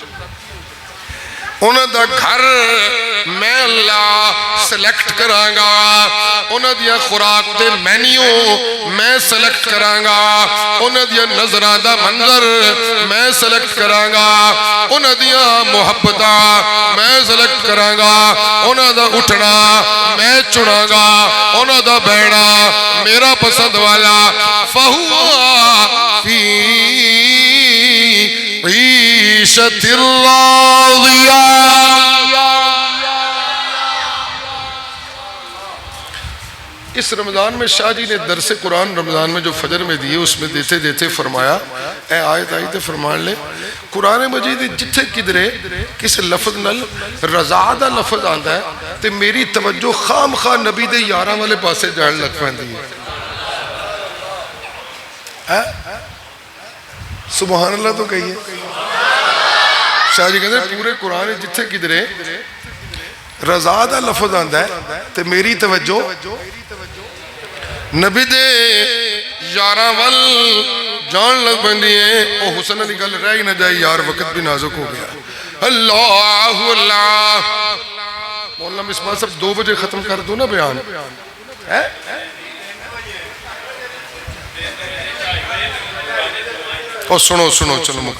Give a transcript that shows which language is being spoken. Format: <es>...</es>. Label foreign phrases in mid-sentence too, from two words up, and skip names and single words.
<pa>انہاں دا گھر میں اللہ سلیکٹ کران گا، انہاں دیا خوراک دے مینیو میں سلیکٹ کران گا، انہاں دیا نظرہ دا منظر میں سلیکٹ کران گا، انہاں دیا محبتہ میں سلیکٹ کران گا، انہاں دا اٹھنا میں چنا گا، انہاں دا بیٹھنا میرا پسند والا.</pa> <ar>فَهُوَ فِي عِيشَةٍ راضية.</ar> <ur>اس رمضان میں شاہ جی نے درس قرآن رمضان میں جو فجر میں دیئے اس میں دیتے دیتے فرمایا،</ur> <pa>اے آیت آئی تے فرمان لے قرآن مجید جتھے کدرے کس لفظ نل رضا دا لفظ آندا ہے تے میری توجہ خام خواہ نبی دے یاراں والے پاسے جان لگ پیندی ہے.</pa> <ar>سبحان اللہ</ar> <ur>تو کہیے.</ur> <pa>شاہ جی</pa> <ur>کہتے ہیں</ur> <pa>پورے قرآن جتھے کدرے رضا دا لفظ آندا ہے تے میری توجہ نبی دے یاراں وال جان لگ پیندی ہے. او حسن علی گل رہ ہی نہ جائے یار، وقت بھی نازک ہو گیا.</pa> <ar>اللہ اللہ.</ar> <ur>مولانا مصباح صاحب 2 بجے ختم کر دو نا بیان. اور سنو سنو چلو مکمل.</ur>